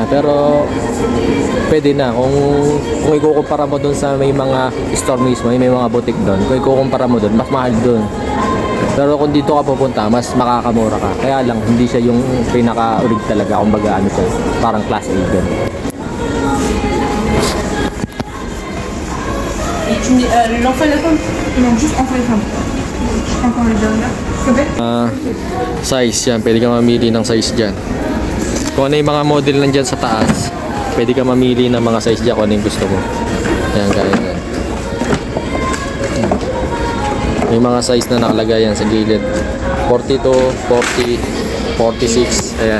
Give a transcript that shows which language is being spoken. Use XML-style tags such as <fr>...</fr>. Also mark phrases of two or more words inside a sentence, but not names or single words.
<tl>Pero pwede na. Kung ikukumpara mo doon sa may mga store mismo, may mga boutique doon. Kung ikukumpara mo doon, mas mahal doon. Pero kung dito ka pupunta, mas makakamura ka. Kaya lang, hindi siya yung pinaka-urig talaga. Kumbaga ano siya, parang class A din.</tl> <fr>L'enfant et la femme? Non, juste enfant et femme. Encore le dernier.</fr> <tl>Size yan, pwede ka mamili ng size dyan. Kung ano yung mga model nandyan sa taas, pwede ka mamili ng mga size dyan kung ano yung gusto mo. Ayan, kaya yan. May mga size na nakalagay yan sa gilid. 42, 40, 46. Ayan.</tl>